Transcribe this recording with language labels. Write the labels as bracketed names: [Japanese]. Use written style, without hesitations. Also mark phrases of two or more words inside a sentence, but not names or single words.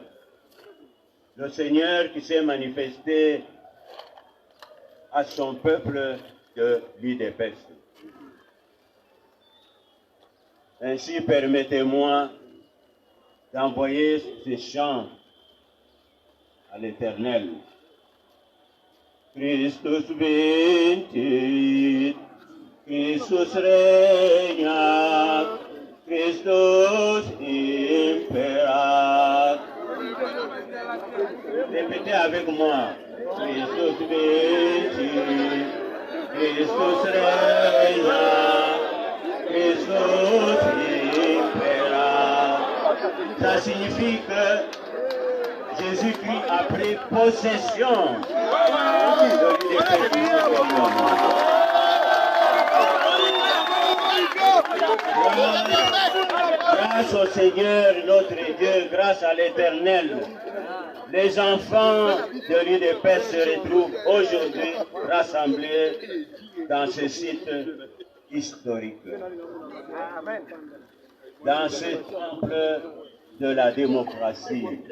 [French] Le Seigneur qui s'est manifesté à son peuple de l'UDPS. Ainsi, permettez-moi d'envoyer ce chant à l'Éternel. [Latin] Christus vincit, Christus regna, Christus imperat. [French] Répétez avec moi. [Latin] Christus vincit, Christus regna, Christus impera. [French] Ça signifie que Jésus-Christ a pris possession de grâce au Seigneur notre Dieu, grâce à l'Éternel, les enfants de l'UDPS se retrouvent aujourd'hui rassemblés dans ce site historique, dans ce temple de la démocratie.